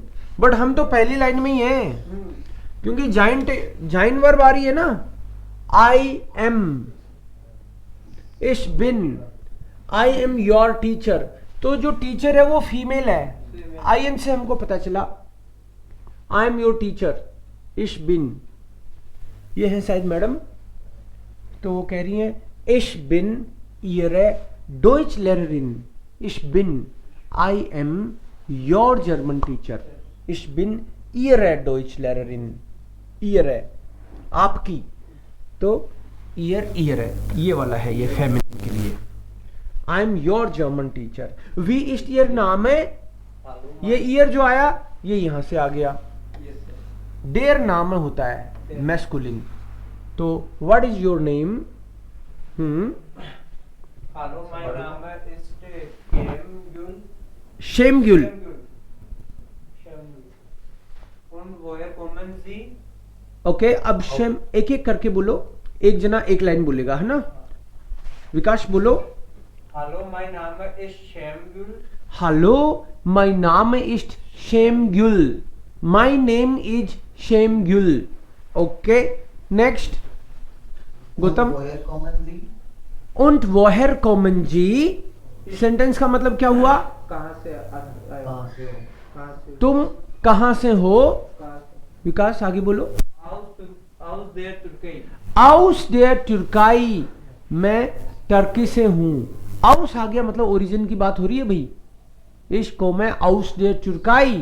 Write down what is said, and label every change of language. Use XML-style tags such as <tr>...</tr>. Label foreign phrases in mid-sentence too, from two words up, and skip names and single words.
<hi>बट हम तो पहली लाइन में ही हैं, क्योंकि जाइन वर्ब आ रही है ना,</hi> <en>I am,</en> <de>ich bin,</de> <en>I am your teacher.</en> <hi>तो जो टीचर है वो फीमेल है, आई एन से हमको पता चला,</hi> <en>I am your teacher,</en> <de>ich bin,</de> <hi>ये है शायद मैडम। तो वो कह रही है</hi> <de>ich bin ihre Deutschlehrerin, ich bin,</de> <en>I am your German teacher,</en> <de>ich bin ihre Deutschlehrerin, ihre</de> <hi>आपकी, तो ihre ये वाला है, ये फेमिनिन के लिए।</hi> <en>I am your German teacher,</en> <de>wie ist ihr Name,</de> <hi>ये ईयर जो आया ये यहां से आ गया,</hi> <de>der Name</de> <hi>होता है मैस्कुलिन।</hi> <en>तो what is your name?</en> <de>Hallo, mein Name ist Shemgul. शेमग्युल। Und woher kommen Sie?</de> <hi>ओके, अब शेम एक एक करके बोलो, एक जना एक लाइन बोलेगा, है ना? विकास बोलो।</hi> <de>Hallo, mein Name ist Shemgul.</de> <en>hello, my name is Shemgul, my name is Shemgul. okay, next गौतम।</en> <de>Woher kommen Sie? Und woher kommen Sie?</de> <hi>सेंटेंस का मतलब क्या हुआ? कहाँ से आए? कहाँ से हो? कहाँ से? तुम कहां से हो? कहाँ से? विकास आगे बोलो।</hi> <de>Aus der Türkei. aus der Türkei,</de> <hi>मैं टर्की से हूं। आउस आ गया मतलब ओरिजिन की बात हो रही है भाई, इसको मैं</hi> <de>aus der Türkei.</de>